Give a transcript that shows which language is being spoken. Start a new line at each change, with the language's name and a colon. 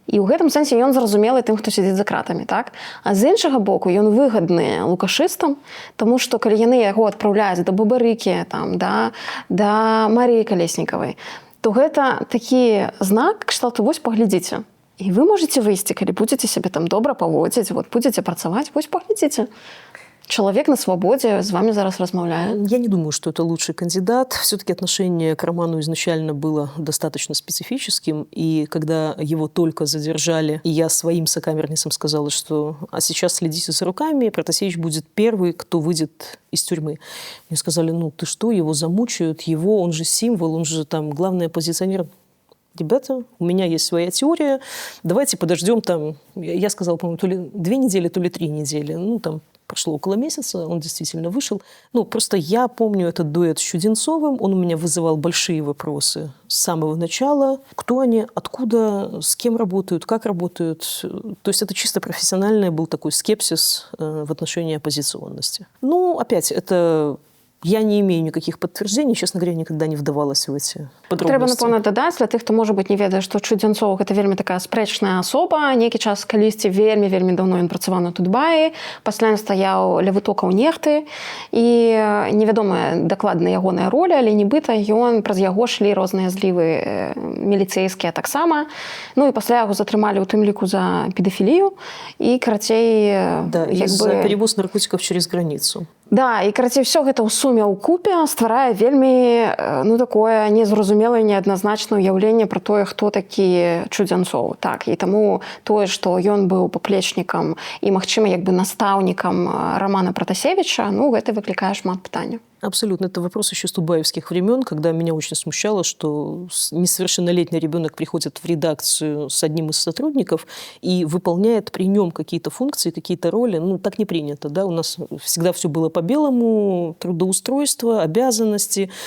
Belarusian: І ў гэтым сэнсе ён зразумелы тым, хто сядзіць за кратамі, так? А з іншага боку, ён выгадны лукашыстам, таму што калі яны яго адпраўляюць да Бабарыкі, там, да Марыі Калеснікавай, то гэта такі знак, кшталту, вось паглядзіце. І вы можете выйсці, калі будзеце сябе там добра паводзіць, вот будзеце працаваць, вось паглядзіце.
Russian: Человек на свободе с вами
Belarusian: зараз размаўляет.
Russian: Я не думаю, что это лучший кандидат. Все-таки отношение к Роману изначально было достаточно специфическим. И когда его только задержали, и я своим сокамерницам сказала, что «а сейчас следите за руками, Протасевич будет первый, кто выйдет из тюрьмы». Мне сказали: ну ты что, его замучают, он же символ, он же там главный оппозиционер. ребята, у меня есть своя теория, давайте подождем там, я сказала, по-моему, то ли 2 недели, то ли 3 недели. Ну, там прошло около месяца, он действительно вышел. Ну, просто я помню этот дуэт с Чуденцовым, он у меня вызывал большие вопросы с самого начала. Кто они, откуда, с кем работают, как работают. То есть это чисто профессиональный был такой скепсис в отношении оппозиционности. Ну, опять, это... Я не имею никаких подтверждений, честно говоря, никогда не вдавалась в эти подробности.
Belarusian: Трэба, напэўна, дадаць для тых, хто, можа быць, не ведае, што Чудзянцоў гэта вельмі такая спрэчная асоба. Нейкі час калісьці вельмі даўно ён працаваў на Тутбаі, пасля ён стаяў ля вытокаў нехты, і невядомая дакладна ягоная роля, але нібыта ён праз яго шлі розныя злівы міліцэйскія таксама. Ну і пасля яго затрымалі ў тым ліку за педафілію і, карацей,
Russian: да, за перевоз наркотиков через границу.
Belarusian: Да, і карацей, все гэта ў суме ў купе стварае вельмі, ну, такое незразумелае, неадназначнае ўяўленне пра тое, хто такі Чудзянцоў. Так, і таму тое, што ён быў паплечнікам і, магчыма, як бы настаўнікам Романа Пратасевича, ну, гэта выклікае шмат пытанняў.
Russian: Абсолютно. Это вопрос еще с тутбаевских времен, когда меня очень смущало, что несовершеннолетний ребенок приходит в редакцию с одним из сотрудников и выполняет при нем какие-то функции, какие-то роли. Ну, так не принято. Да? У нас всегда все было по-белому, трудоустройство, обязанности.